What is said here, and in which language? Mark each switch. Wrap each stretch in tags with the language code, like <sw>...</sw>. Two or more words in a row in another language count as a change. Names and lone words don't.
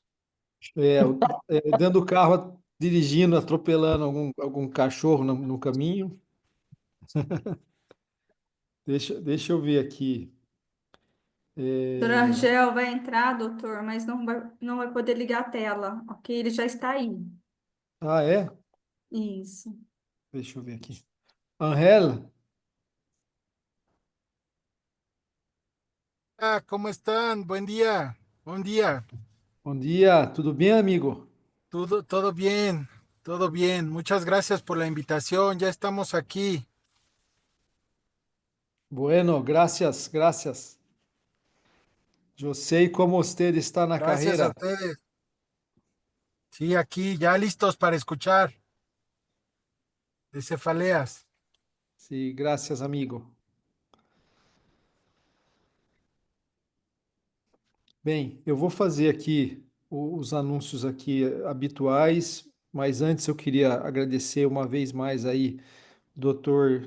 <pt>É, dentro do carro, dirigindo, atropelando algum cachorro no caminho. Deixa eu ver aqui. Doutor É, Angel vai entrar, doutor, mas não vai poder ligar a tela, ok? Ele já está aí. Ah, é? Isso. Deixa eu ver aqui. Angel,</pt> <es>Ah, ¿cómo están? Buen día. Buen día.</es> <pt>bom dia, tudo bem, amigo?</pt> <es>Todo bien. Todo bien. Muchas gracias por la invitación. Ya estamos aquí. Bueno, gracias, gracias.</es> <pt>Eu sei como você está na</pt> <es>Gracias a</es> <pt>carreira.</pt> <es>ustedes. Sí, aquí ya listos para escuchar de cefaleas.</es> <pt>Sim, graças, amigo. Bem, eu vou fazer aqui os anúncios aqui habituais, mas antes eu queria agradecer uma vez mais aí Dr.</pt>